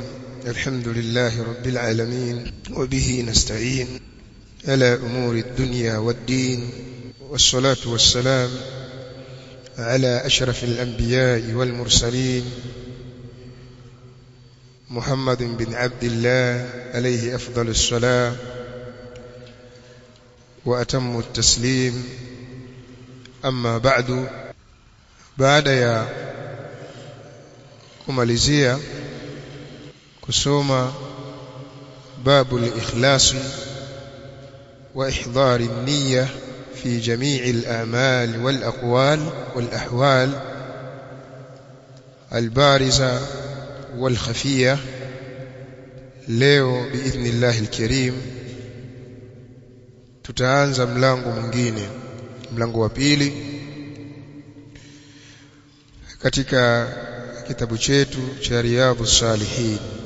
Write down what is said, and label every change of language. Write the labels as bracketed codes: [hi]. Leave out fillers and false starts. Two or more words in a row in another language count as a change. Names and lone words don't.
[ar] الحمد لله رب العالمين، وبه نستعين على أمور الدنيا والدين، والصلاة والسلام على أشرف الأنبياء والمرسلين محمد بن عبد الله عليه أفضل الصلاة وأتم التسليم. أما بعد [sw] ya kumalizia kusoma [ar] باب الإخلاص وإحضار النية في جميع الأعمال والأقوال والأحوال البارزة والخفية, [sw] leo [ar] بإذن الله الكريم [sw] tutaanza mlango mwingine, mlango wa pili katika kitabu chetu cha Riyadhus Salihin.